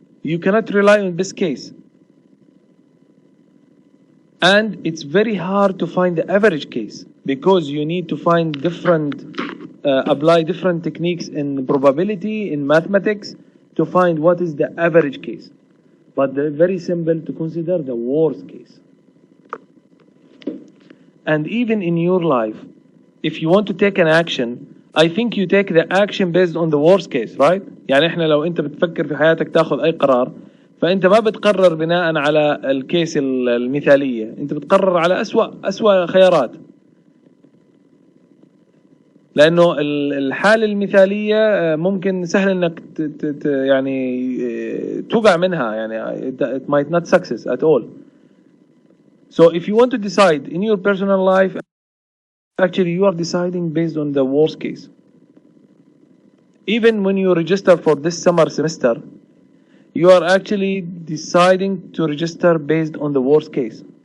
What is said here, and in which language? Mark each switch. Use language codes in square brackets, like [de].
[en] You cannot rely on best case, and it's very hard to find the average case because you need to find apply different techniques in probability, in mathematics, to find what is the average case. But they're very simple to consider the worst case. And even in your life, if you want to take an action, I think you take the action based on the worst case, right? [ar] يعني احنا لو انت بتفكر في حياتك تاخذ اي قرار، فانت ما بتقرر بناء على الكيس المثالية، انت بتقرر على أسوأ خيارات. لانه الحالة المثالية ممكن سهل انك يعني توقع منها، يعني [en] it might not success at all. So if you want to decide in your personal life, actually you are deciding based on the worst case. Even when you register for this summer semester, you are actually deciding to register based on the worst case.